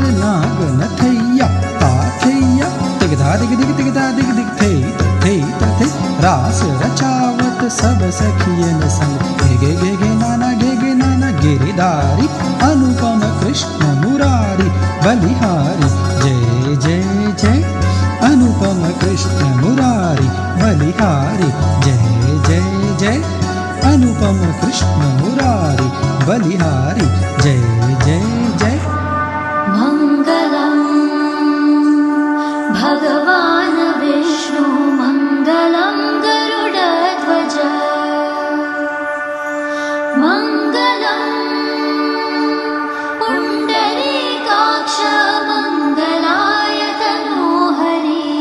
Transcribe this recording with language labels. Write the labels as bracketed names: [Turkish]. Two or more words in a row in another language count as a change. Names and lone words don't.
[Hindi] नागन थय्या ताथय्या तेगधा दिग दिग तेगधा दिग दिग थै थै थै रास रचावत सब सखियन संग गे गे गे नाना गिरिधारी अनुपम कृष्ण मुरारी बलिहारी जय जय जय अनुपम कृष्ण मुरारी बलिहारी जय जय जय अनुपम कृष्ण मुरारी बलिहारी जय जय जय [Sanskrit] मंगलम भगवान विष्णु मंगलम गरुडध्वज मंगलम पुंडरीकाक्ष मंगलाय तनोहरि